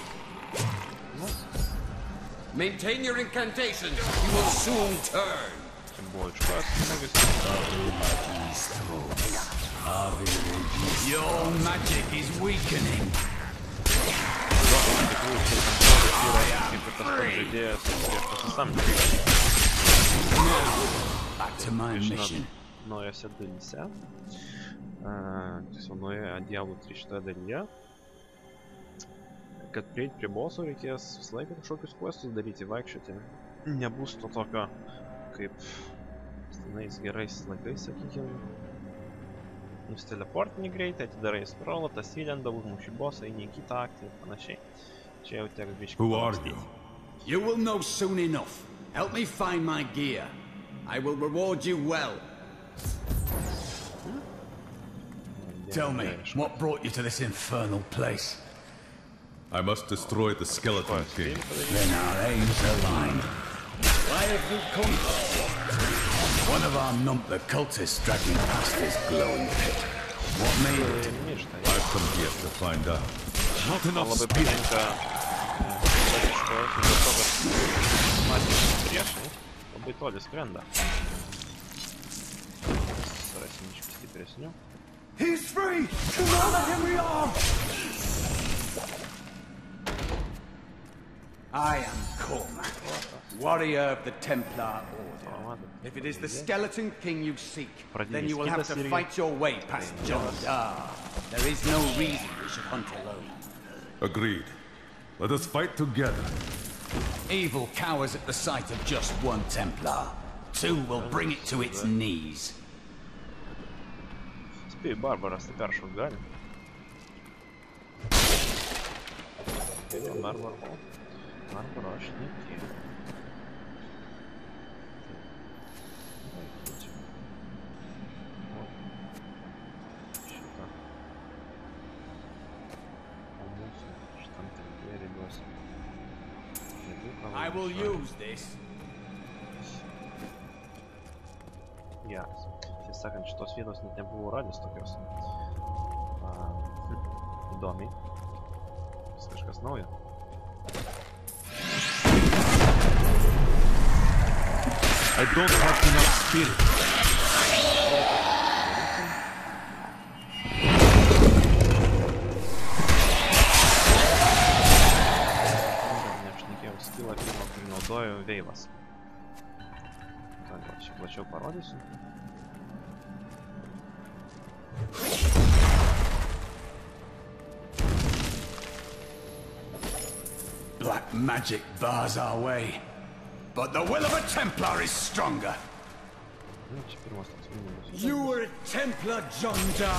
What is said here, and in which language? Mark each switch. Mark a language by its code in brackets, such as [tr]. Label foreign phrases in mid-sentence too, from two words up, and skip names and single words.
[en] Maintain your incantations. You will soon turn. [lt] Simboliškas smūgis. [en] Your magic is weakening. [lt] Kaip ir tas pats žaidėjas prieš pasisamdymą. [en] Back to my mission. [lt] Naujose dalyse. Tiesiog naujoje Diablo 3 šitoje dalyje. Kad prieit prie boso reikės visą laiką kažkokius questus daryti, vaikščioti. Nebus to tokio, kaip senais gerais laikais, sakykime. Nusteleportini greitai, atidarai scrollą, tas įlenda, užmuši bosą, eini į kitą aktą ir panašiai. Čia jau teks biškį pamastyti. [en] You will know soon enough. Help me find my gear. I will reward you well. Tell me, what brought you to this infernal place? I must destroy the Skeleton King. Then our aims align. Why have you come? One of our Numpler cultists dragging past this glowing pit. What made it? I've come here to find out. Not enough [lt] Labai [en] spirit. [lt] patinka dėl to, kad matys priešai labai toli skrenda. Surasim biškį stipresnių. [en] He's free! Come let him along! I am Cormac, warrior of the Templar Order. If it is the Skeleton King you seek, then you will have to fight your way past John Dar. There is no reason we should hunt alone. Agreed. Let us fight together. Evil cowers at the sight of just one Templar. Two will bring it to its knees. [lt] Spėju, Barbaras tai peršauk gali. Barbaro aš nekėjau. Šitą. O mūsų šitam templerį duosim. [en] I will use this. [lt] Geras. Tiesą sakant, šitos vietos net nebuvau radęs tokios. Įdomiai. Vis kažkas naujo. [en] I don't have enough spirit. [lt] Neapšnekėjau skillą, kurį naudoju veivas. Gal šiek plačiau parodysiu. [en] Black magic bars our way. But the will of a Templar is stronger. You were a Templar, John Dar.